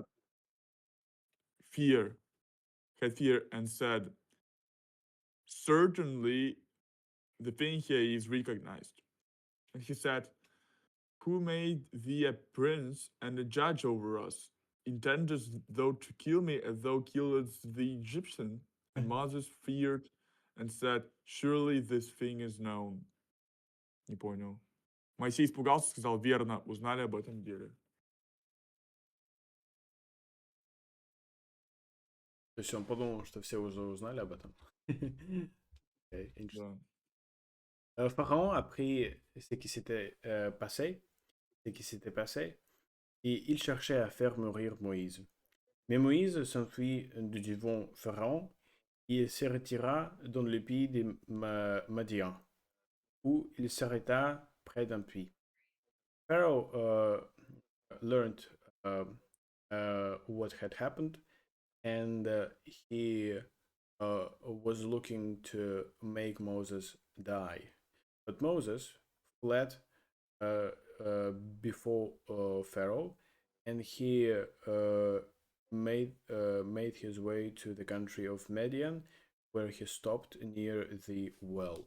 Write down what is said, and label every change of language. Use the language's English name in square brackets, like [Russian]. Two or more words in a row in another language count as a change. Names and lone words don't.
[English] and so fear, had fear, and said, "Certainly, the thing here is recognized." And he said, "Who made thee a prince and a judge over us? Intendest thou to kill me as thou killedst the Egyptian?" And Moses feared and said, "Surely this thing is known." [Russian] Не понял. Моисей испугался, сказал, верно, узнали об этом деле. То есть он подумал, что все уже узнали об этом. [English] Okay, interesting. [Russian] Да. [French] Pharaon a pris ce qui s'était passé, et il cherchait à faire mourir Moïse. Mais Moïse s'enfuit du devant Pharaon et se retira dans le pays des Madian, où il s'arrêta près d'un puits. [English] Pharaoh learned uh, what had happened, and he was looking to make Moses die. But Moses fled uh, uh, before Pharaoh, and he made his way to the country of Midian, where he stopped near the well.